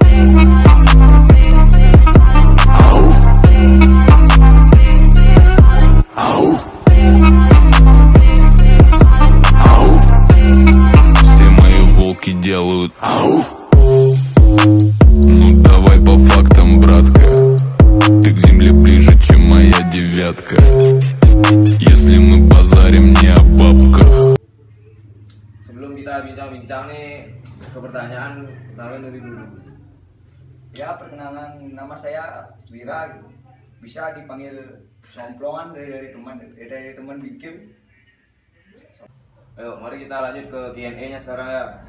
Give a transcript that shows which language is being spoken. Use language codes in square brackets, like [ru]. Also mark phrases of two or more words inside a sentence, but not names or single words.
[ru] Все мои волки делают ау. Ну давай по фактам, братка. Ты к земле ближе, чем моя девятка. Если мы базарим не о бабках. [id] Sebelum kita bincang-bincang nih ke pertanyaan, kenalan dari dulu. Ya, perkenalan, nama saya Wira, bisa dipanggil Somplongan dari teman bikin. Ayo, mari kita lanjut ke Q&A-nya sekarang ya.